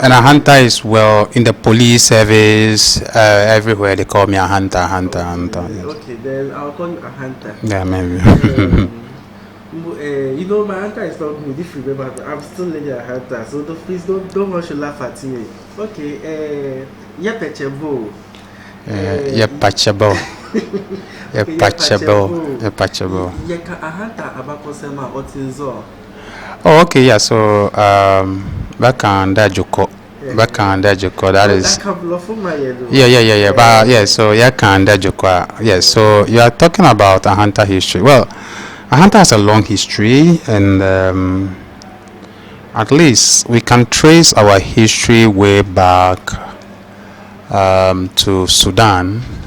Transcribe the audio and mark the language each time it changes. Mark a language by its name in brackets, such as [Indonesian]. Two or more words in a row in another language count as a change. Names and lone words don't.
[English] And Ahanta is, well, in the police service, everywhere they call me Ahanta. Yes. Okay, then I'll call you Ahanta. Yeah, maybe. My Ahanta is not good, if you remember. I'm still learning Ahanta, so please don't want to laugh at me. Okay, Yepechebo. Yepachabo. Yepachabo. [Ahanta] Yeka Ahanta abakosema otinzo. [English] Oh, okay, yeah. So, Akan that is. Yeah. But yeah, so Akan. Yeah, so you are talking about Ahanta history. Well, Ahanta has a long history, and at least we can trace our history way back to Sudan.